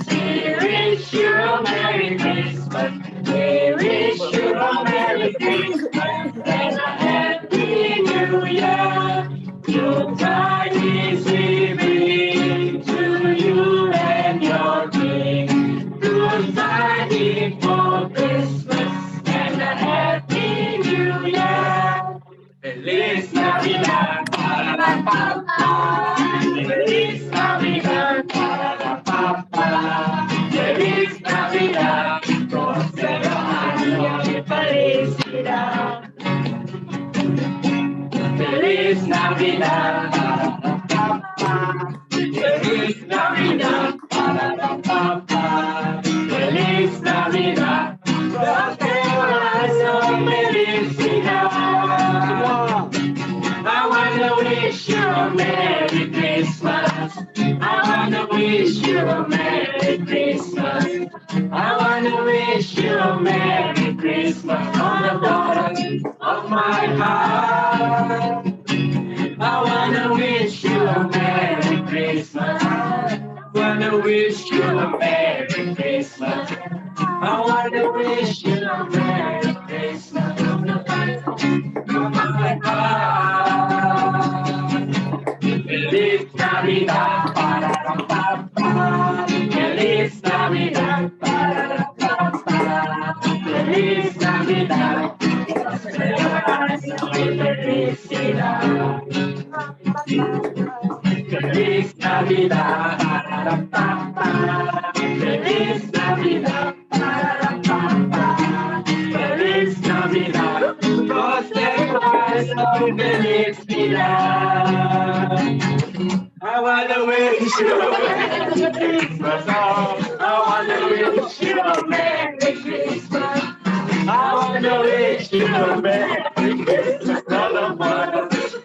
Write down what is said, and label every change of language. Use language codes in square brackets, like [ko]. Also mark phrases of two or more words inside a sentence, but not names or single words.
[en] We wish you a Merry Christmas. We wish you a Merry Christmas and a Happy New Year. Yuletide is giving to you and your king. Good tidings for Christmas and a Happy New Year. [es] Feliz Navidad, pa-ra-pa-pa. Feliz Navidad, pa-ra-pa-pa. Feliz Navidad, próspero año de felicidad. Feliz Navidad, pa-ra-pa-pa. Feliz Navidad, pa-ra-pa-pa. Feliz Navidad, próspero año de felicidad. [en] I wanna wish you a Merry Christmas. I wanna wish you a Merry Christmas. I wanna wish you a Merry Christmas from the bottom of my heart. I wanna wish you a Merry Christmas. I wanna wish you a Merry Christmas. I wanna wish you a Merry Christmas from the bottom of my heart. [es] Feliz Navidad, pa-ra-pa-pa. Feliz Navidad, pa-ra-pa-pa. Feliz Navidad, felicidad. Feliz Navidad, pa-ra-pa-pa. Feliz Navidad, pa-ra-pa-pa. Feliz Navidad, próspero año de felicidad. [en] I wanna wish you a Merry Christmas. I wanna wish you a Merry Christmas. I wanna wish you a Merry Christmas.